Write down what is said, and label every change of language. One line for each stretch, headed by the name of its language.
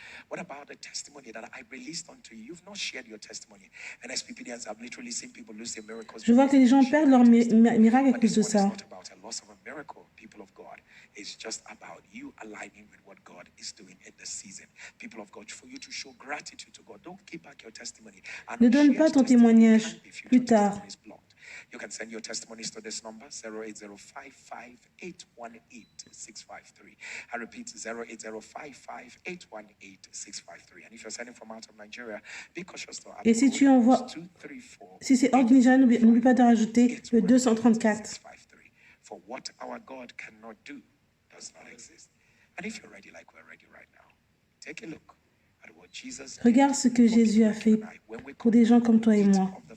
English: What about the testimony that I released unto you? You've not shared your testimony. And as PPDs, I've literally seen people lose their miracles.
French: Je vois que les gens perdent leur miracle à cause de ça.
English: It's not about a loss of a miracle, people of God. It's just about you aligning with what God is doing in the season. People of God, for you to show gratitude to God, don't keep back your testimony.
French: Ne donne pas ton témoignage plus tard.
English: You can send your testimonies to this number, 08055818653. I repeat, 08055818653. And if you're sending from out of Nigeria, be cautious to add.
French: Et si tu envoies, si c'est hors du Nigeria, n'oublie pas de rajouter le 234.
English: For what our God cannot do does not exist. And if you're ready, like we're ready right now, take a look at what Jesus did.
French: Regarde ce que Jésus a fait pour des gens comme toi et moi.